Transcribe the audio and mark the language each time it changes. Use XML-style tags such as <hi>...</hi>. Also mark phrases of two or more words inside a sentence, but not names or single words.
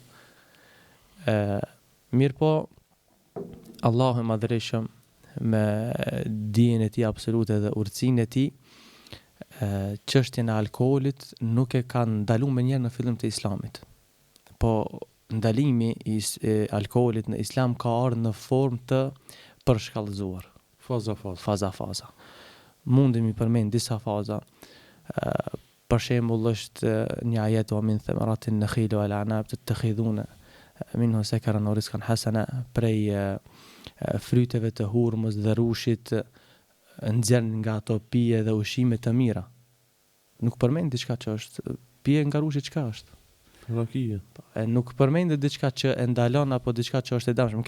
<sq>Mirë po, Allahu i madhëreshëm me dijen e tij absolute dhe urtësinë e tij, çështjen e alkoolit nuk e kanë ndaluar më njëherë në fillim të islamit. Po ndalimi i alkoolit në islam ka ardhur në formë të përshkallëzuar, faza. Mundemi përmend disa faza. Për shembull është një ajet</sq> <ar>ومن ثمرات النخيل والأعناب تتخذون منه سكرا ورزقا حسنا,</ar> <sq>prej fryteve të hurmës dhe rushit nxjerrin nga ato pije dhe ushqime të mira. Nuk përmend diçka që është pije nga rushi, çka është? Rakia. Nuk përmendet diçka që e ndalon apo diçka që është e dëmshme.</sq>